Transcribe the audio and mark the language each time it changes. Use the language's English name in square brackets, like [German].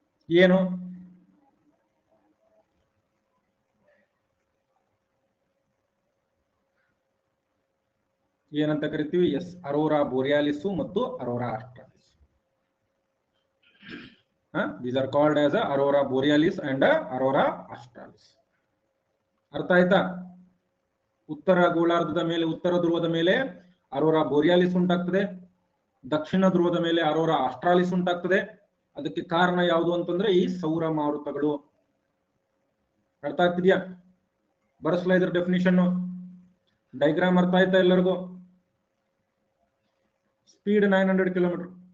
[Kannada] ಏನು? ಏನಂತ ಕರಿತೀವಿ? ಎಸ್, ಅರೋರಾ ಬೋರಿಯಾಲಿಸ್ ಮತ್ತು Arora ಆಸ್ಟ್ರಾಲಿಸ್. [English] These are called as aurora borealis and aurora australis. [Kannada] ಅರ್ಥ ಆಯ್ತಾ? ಉತ್ತರ ಗೋಳಾರ್ಧದ ಮೇಲೆ, ಉತ್ತರ ಧ್ರುವದ ಮೇಲೆ ಅರೋರಾ ಬೋರಿಯಾಲಿಸ್ ಉಂಟಾಗ್ತದೆ, ದಕ್ಷಿಣ ಧ್ರುವದ ಮೇಲೆ ಅರೋರಾ ಆಸ್ಟ್ರಾಲಿಸ್ ಉಂಟಾಗ್ತದೆ. ಅದಕ್ಕೆ ಕಾರಣ ಯಾವುದು ಅಂತಂದ್ರೆ ಈ ಸೌರ ಮಾರುತಗಳು. ಅರ್ಥ ಆಗ್ತಿದ್ಯಾ? ಬರೆಸ್ಲಾ ಇದ್ರ ಡೆಫಿನಿಷನ್, ಡೈಗ್ರಾಮ್ ಅರ್ಥ ಆಯ್ತಾ ಎಲ್ಲರಿಗೂ? Speed 900 kilometre.